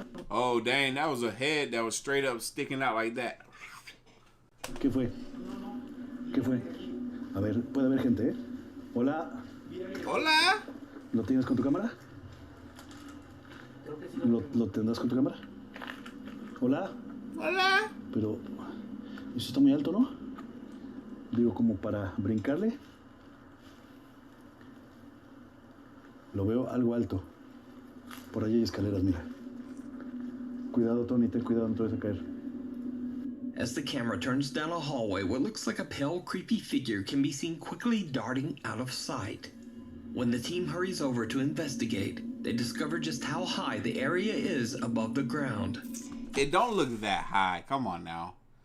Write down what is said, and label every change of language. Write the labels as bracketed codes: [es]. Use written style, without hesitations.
[en] Oh, dang, that was a head that was straight up sticking out like that. [es] ¿Qué fue? ¿Qué fue? A ver, puede haber gente, ¿eh? Hola. Hola. ¿Lo tienes con tu cámara? ¿Lo tendrás con tu cámara? Hola. Hola. Pero eso está muy alto, ¿no? Digo, como para brincarle. Lo veo algo alto. Por allí hay escaleras, mira. Cuidado, Tony, ten cuidado, no te vas a caer. [en] As the camera turns down a hallway, what looks like a pale, creepy figure can be seen quickly darting out of sight. When the team hurries over to investigate, they discover just how high the area is above the ground. It don't look that high. Come on now.